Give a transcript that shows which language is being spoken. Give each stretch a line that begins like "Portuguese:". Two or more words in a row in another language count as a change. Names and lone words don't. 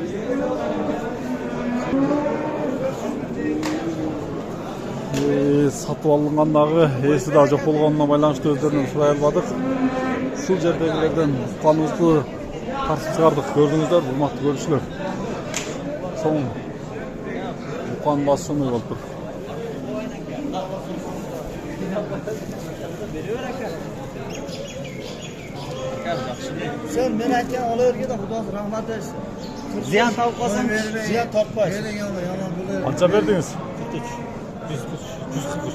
Kyrgyz: Сатып алынгандагы эси да жок болгонуна байланыштуу өздөрүнөн сурай албадык. Ушул жердегилерден укканыбызды тартып чыгардык. Көрдүңүздөр, урматтуу көрүүчүлөр. Чоң уккан басымы болуптур.
Uzbek: Sen men aytgan olaverga da Xudo rahmat etsin. Ziyon topib qolsam, ziyon topmaysiz. Qancha berdingiz? 143.